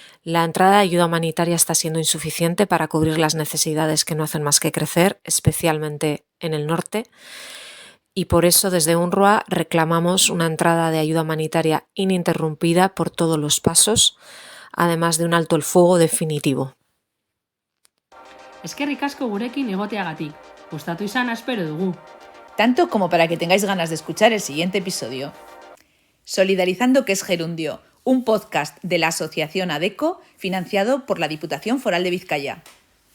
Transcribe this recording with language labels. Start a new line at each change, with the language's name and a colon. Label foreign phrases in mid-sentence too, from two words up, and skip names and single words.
Spanish: La entrada de ayuda humanitaria está siendo insuficiente para cubrir las necesidades que no hacen más que crecer, especialmente en el norte, y por eso desde UNRWA reclamamos una entrada de ayuda humanitaria ininterrumpida por todos los pasos, además de un alto el fuego definitivo.
Basque: Eskerrik asko gurekin egoteagatik. Gustatu izana espero dugu.
Spanish: Tanto como para que tengáis ganas de escuchar el siguiente episodio. Solidarizando que es gerundio, un podcast de la Asociación ADECO financiado por la Diputación Foral de Vizcaya.